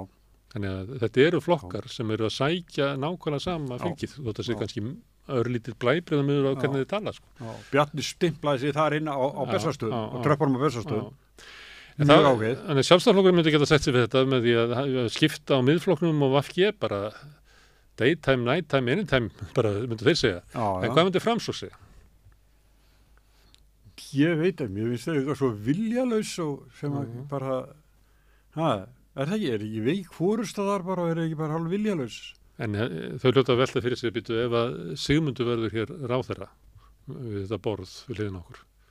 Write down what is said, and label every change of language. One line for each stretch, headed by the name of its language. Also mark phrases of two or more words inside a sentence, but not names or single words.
Icelandic: Þannig að þetta eru flokkar sem eru að sækja nákvæmlega sama fylgið, þótt að sé kannski örlítið blæbrigðamiður á hvernig þið tala. Sko. Bjarni stimplaði sig þar inn á Bessastöðum og tröppunum á Bessastöðum. Þannig að Sjálfstæðisflokkurinn myndi geta sett sig við þetta með því að skipta á Miðflokknum og VG bara
English: daytime, nighttime, anytime,
Icelandic: bara myndu þeir segja. En hvað myndi Framsókn segja? Ég veit að mér finnst þau eitthvað svo viljalaus og sem bara, það ekki veik fórustadar bara og ekki bara hálf viljalaus. En þau hljóta að velta fyrir sig býtu ef að Sigmundur verður hér ráðherra við þetta borð við hliðina okkur.